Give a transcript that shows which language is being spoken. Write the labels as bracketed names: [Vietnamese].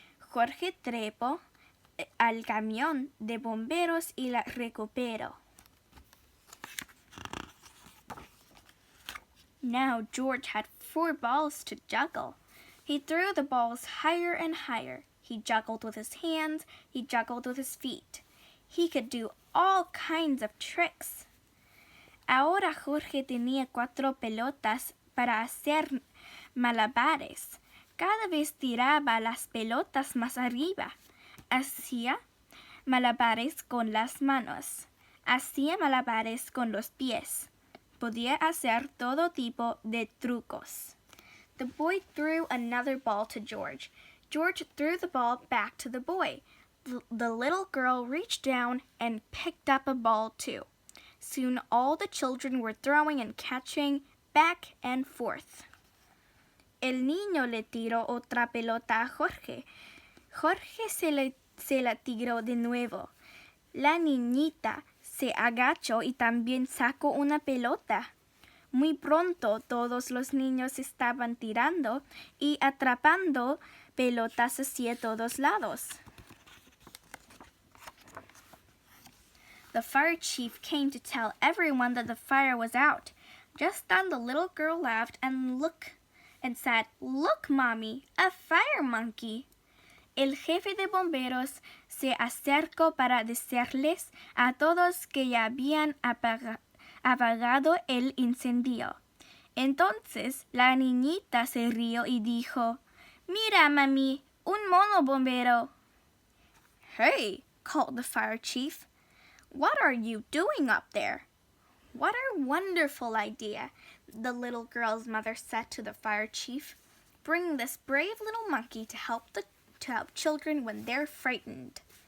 [Spanish] Jorge trepó al camión de bomberos y la recuperó. [English] Now George had 4 balls to juggle. He threw the balls higher and higher. He juggled with his hands. He juggled with his feet. He could do all kinds of tricks. [Spanish] Ahora Jorge tenía 4 pelotas para hacer malabares. Cada vez tiraba las pelotas más arriba. Hacía malabares con las manos. Hacía malabares con los pies. Podía hacer todo tipo de trucos. [English] The boy threw another ball to George. George threw the ball back to the boy. The little girl reached down and picked up a ball too. Soon all the children were throwing and catching back and forth. [Spanish] El niño le tiró otra pelota a Jorge. Jorge se la tiró de nuevo. La niñita se agachó y también sacó una pelota. Muy pronto todos los niños estaban tirando y atrapando pelotas hacia todos lados. [English] The fire chief came to tell everyone that the fire was out. Just then the little girl laughed and said, "Look, Mommy, a fire monkey." [Spanish] El jefe de bomberos se acercó para decirles a todos que ya habían apagado el incendio. Entonces la niñita se rió y dijo, "Mira, Mami, un mono bombero." [English] "Hey," called the fire chief. "What are you doing up there?" "What a wonderful idea," the little girl's mother said to the fire chief. "Bring this brave little monkey to help children when they're frightened."